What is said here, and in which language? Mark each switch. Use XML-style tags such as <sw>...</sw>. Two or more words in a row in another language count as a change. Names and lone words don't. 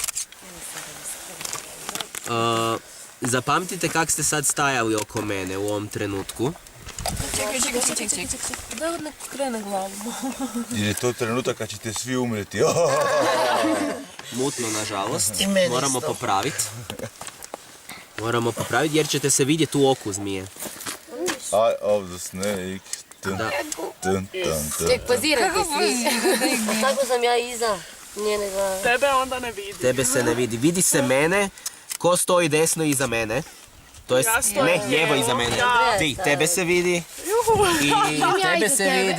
<hr>Zapamtite kak ste sad stajali oko mene u ovom trenutku. Čekaj. Da ne krene glavom. Jer je to trenutak kad ćete svi umreti. Mutno, nažalost. Moramo popraviti. Moramo popraviti jer ćete se vidjeti u oku zmije.</hr> <en>Eye of the snake.</en> <hr>Da. Ček, pozirajte svi. Tako sam ja iza njene glave. Tebe onda ne vidi. Tebe se ne vidi. Vidi se mene, ko stoji desno iza mene. To jest, ne, lijevo iza mene. Ti, tebe se vidi. I tebe se vidi.</hr>